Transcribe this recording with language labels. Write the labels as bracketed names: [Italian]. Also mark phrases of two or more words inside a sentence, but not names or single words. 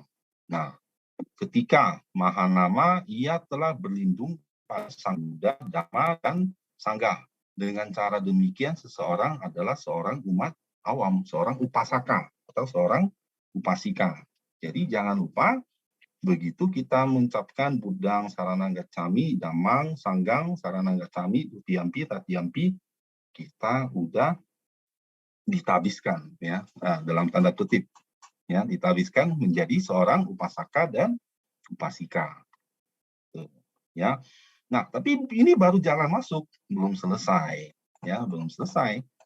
[Indonesian] Nah, ketika Mahanama ia telah berlindung pada Sang Buddha, Dhamma dan Sangha. Dengan cara demikian seseorang adalah seorang umat awam, seorang upasaka atau seorang upasika. Jadi jangan lupa begitu kita mengucapkan [Pali] Buddhang Saranang Gacchami, Dhammang Sanggang Saranang Gacchami, Tutiyampi Tatiyampi, [Indonesian] kita udah ditabiskan ya, dalam tanda kutip ya, ditabiskan menjadi seorang upasaka dan upasika. Ya. Nah, tapi ini baru jalan masuk, belum selesai ya, belum selesai.